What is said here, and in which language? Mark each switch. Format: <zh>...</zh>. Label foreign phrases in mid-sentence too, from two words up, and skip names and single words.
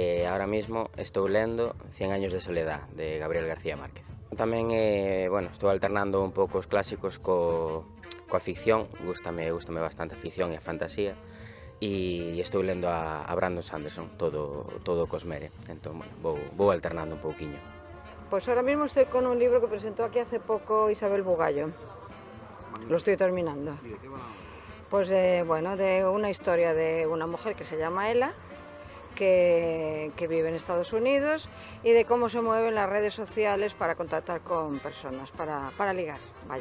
<es>ahora mismo</es> <gl>estou lendo 100 años de soledad, de Gabriel García Márquez. Tamén, bueno, estou alternando un pouco os clásicos coa ficción, gústame bastante a ficción e a fantasía, e estou lendo a Brandon Sanderson, todo Cosmere, entón, bueno, vou alternando un pouquiño.</gl> <es>Pues ahora mismo estoy con un libro que presentó aquí hace poco Isabel Bugallo. Lo estoy terminando. ¿Y de qué va la novela? Pues bueno, de una historia de una mujer que se llama Ella, que vive en Estados Unidos, y de cómo se mueven las redes sociales para contactar con personas, para ligar, vaya.</es>